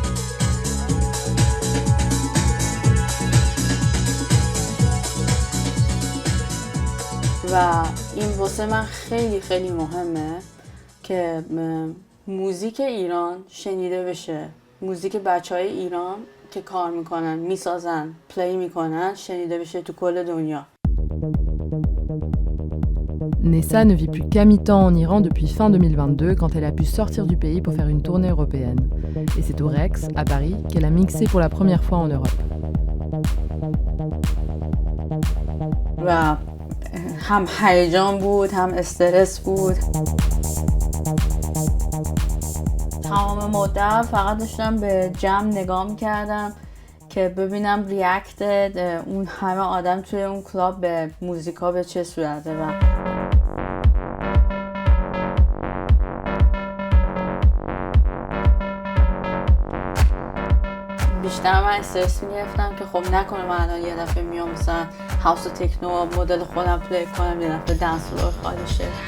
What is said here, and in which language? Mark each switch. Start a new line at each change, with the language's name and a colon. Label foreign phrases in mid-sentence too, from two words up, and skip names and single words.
Persian: و این واسه من خیلی خیلی مهمه که موزیک ایران شنیده بشه. موزیک بچهای ایران که کار میکنن، میسازن، پلی میکنن، شنیده بشه تو کل دنیا.
French: Nessa ne vit plus qu'à mi-temps en Iran depuis fin 2022 quand elle a pu sortir du pays pour faire une tournée européenne. Et c'est au Rex, à Paris, qu'elle a mixé pour la première fois en Europe.
Persian: و هم هیجان بود، هم استرس بود. تمام مدت فقط داشتم به جمع نگاه می‌کردم که ببینم ریاکت اون همه آدم توی اون کلاب به موزیکا به چه صورته و بیشتر من استرس می‌گرفتم که خب نکنه من الان یه دفعه میام مثلا هاوس و تکنو مدل خودم پلی کنم یه دفعه
English: dance floor
Persian: خالی شه.